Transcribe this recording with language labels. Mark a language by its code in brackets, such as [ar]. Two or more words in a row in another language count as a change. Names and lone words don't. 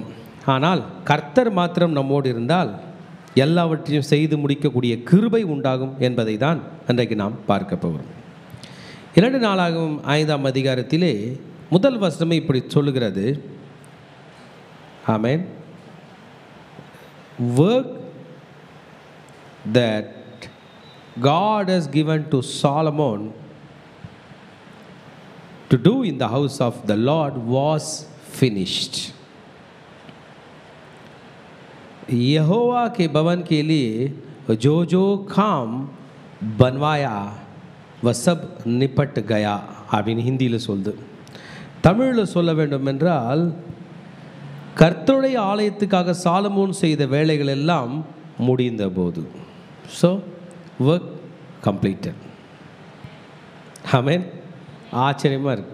[ta] ஆனால் கர்த்தர் மாத்திரம் நம்மோடு இருந்தால் எல்லாவற்றையும் செய்து முடிக்கக்கூடிய கிருபை உண்டாகும் என்பதை தான் இன்றைக்கு நாம் பார்க்க போகிறோம். 2 நாளாகவும் 5ஆம் அதிகாரத்திலே முதல் வசனமே இப்படி சொல்லுகிறது, ஆமென். [en] Work that God has given to Solomon to do in the house of the Lord was finished. [hi] यहोवा के भवन के लिए जो जो काम बनवाया वह सब निपट गया [ta] அப்படின்னு ஹிந்தியில் சொல்லுது. தமிழில் சொல்ல வேண்டும் என்றால், கர்த்தருடைய ஆலயத்துக்காக சாலமோன் செய்த வேலைகள் எல்லாம் முடிந்த போது. [en] so work completed. [ta] ஆமென். ஆச்சரியமாக இருக்கு.